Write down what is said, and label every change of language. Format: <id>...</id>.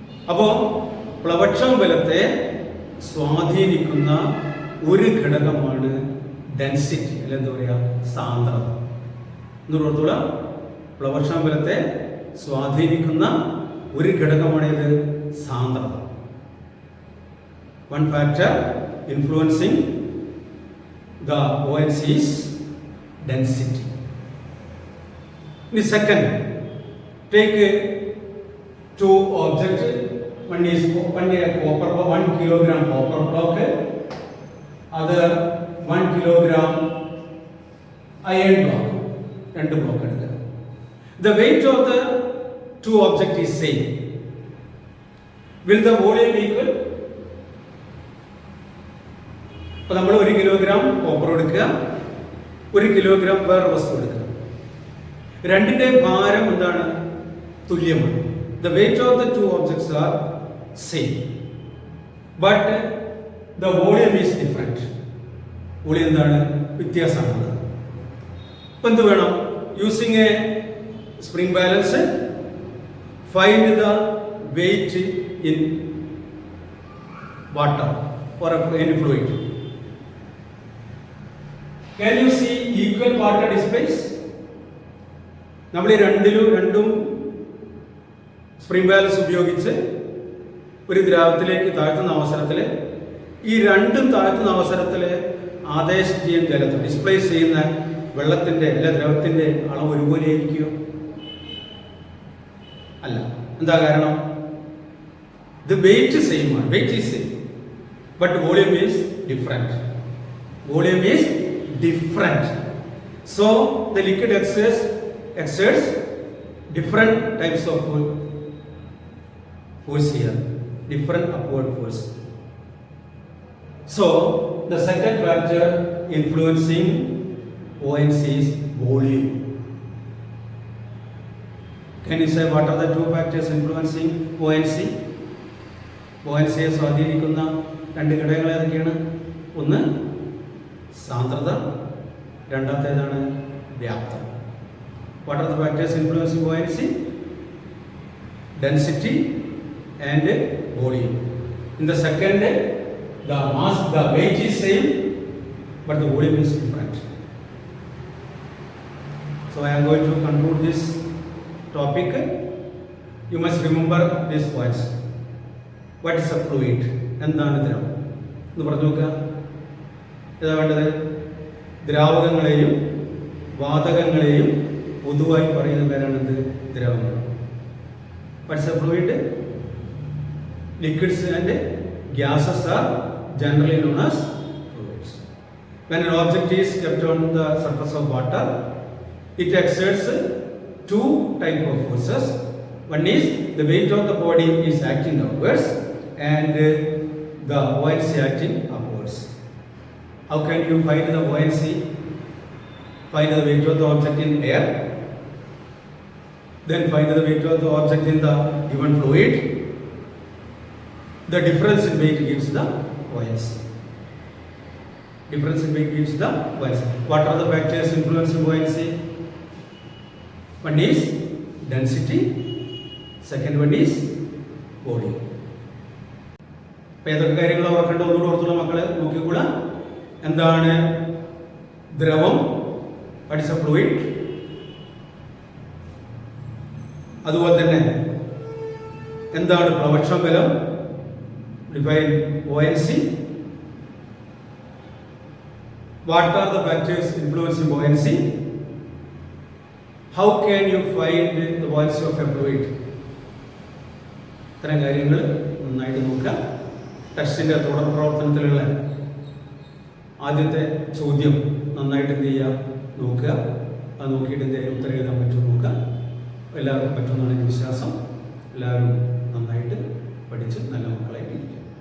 <ml>അപ്പോൾ പ്ലവക്ഷമ ബലത്തെ സ്വാധീനിക്കുന്ന ഒരു ഘടകമാണ് ഡെൻസിറ്റി, അല്ല എന്താ പറയുക? സാന്ദ്രത. എന്നുള്ളതുള്ള പ്ലവക്ഷമ ബലത്തെ സ്വാധീനിക്കുന്ന ഒരു ഘടകമാണ് ഇത് സാന്ദ്രത.</ml> <en>One factor influencing the OIC is density. The second, take 2 objects. One is copper, 1 kilogram copper block. Other 1 kilogram iron block. 2 block. The weight of the 2 objects is same. Will the volume equal?</en> <ml>അപ്പോൾ നമ്മൾ 1 kilogram copper എടുക്കുക, 1 kilogram വേറെ വസ്തു എടുക്കുക. രണ്ടിന്റെ ഭാരം എന്താണ്? തുല്യമാണ്.</ml> <en>The weight of the 2 objects are same, but the volume is different.</en> <ml>Volume എന്താണ്? വ്യത്യാസമാണ്. അപ്പോൾ എന്ത് വേണം?</ml> <en>Using a spring balance, find the weight in water or any fluid. Can you see equal water displays?</en> <ml>നമ്മൾ രണ്ടും spring balance ഉപയോഗിച്ച് ഒരു ദ്രാവകത്തിലേക്ക് താഴ്ത്തുന്ന അവസരത്തിൽ ഈ രണ്ടും താഴ്ത്തുന്ന അവസരത്തിൽ ആദേശം ചെയ്യുന്ന ജലത്തെ ഡിസ്പ്ലേസ് ചെയ്യുന്ന വെള്ളത്തിന്റെ അല്ല ദ്രവത്തിന്റെ അളവ് ഒരുപോലെ ആയിരിക്കുമോ? അല്ല. എന്താ കാരണം?</ml> <en>The weight is same, weight is same, but volume is different. Volume is different. So the liquid exerts different types of force here, different upward force. So the second factor influencing buoyancy is volume. Can you say what are the two factors influencing buoyancy?</en> <ml>Buoyancy സ്വാധീനിക്കുന്ന രണ്ട് ഘടകങ്ങൾ ഏതൊക്കെയാണ്? ഒന്ന് സാന്ദ്രത, രണ്ടാമത്തേതാണ് വ്യാപ്തം.</ml> <en>What are the factors influencing buoyancy? Density and volume. In the second, the mass, the weight is same, but the volume is different. So I am going to conclude this topic. You must remember these points. What is a fluid?</en> <ml>എന്താണ് ദ്രവം എന്ന് പറഞ്ഞു നോക്കുക. ഏതാ വേണ്ടത്? ദ്രാവകങ്ങളെയും വാതകങ്ങളെയും പൊതുവായി പറയുന്ന പേരാണെന്ത്? ദ്രവങ്ങൾ.</ml> <en>What is a fluid? Liquids and gases are generally known as fluids. When an object is kept on the surface of water, it exerts two types of forces. One is the weight of the body is acting downwards and the buoyancy acting upwards. How can you find the buoyancy? Find the weight of the object in air, then find the weight of the object in the given fluid. The difference in weight gives the buoyancy. Difference in weight gives the buoyancy. What are the factors influencing buoyancy? One is density, second one is volume.</en> <ml>അപ്പോൾ ഏതൊക്കെ കാര്യങ്ങൾ ഓർക്കേണ്ട ഒന്നുകൂടെ ഓർത്തുള്ള മക്കളെ നോക്കിക്കൂടാ. എന്താണ് ദ്രവം?</ml> <en>What is a fluid?</en> <ml>അതുപോലെ തന്നെ എന്താണ് പ്രവക്ഷബലം?</ml> <en>Define buoyancy. What are the factors influencing buoyancy? How can you find the buoyancy of a fluid?</en> <ml>ഇത്തരം കാര്യങ്ങൾ നന്നായിട്ട് നോക്കുക. ടെക്സ്റ്റിൻ്റെ തുടർ പ്രവർത്തനത്തിലുള്ള ആദ്യത്തെ ചോദ്യം നന്നായിട്ട് എന്ത് ചെയ്യുക? നോക്കുക. അത് നോക്കിയിട്ട് എന്തെങ്കിലും ഉത്തരം എഴുതാൻ പറ്റുമോ നോക്കുക. എല്ലാവർക്കും പറ്റുമെന്നാണ് എൻ്റെ വിശ്വാസം. എല്ലാവരും നന്നായിട്ട് പഠിച്ച് നല്ല മക്കളായിട്ട് ഇരിക്കുക.</ml>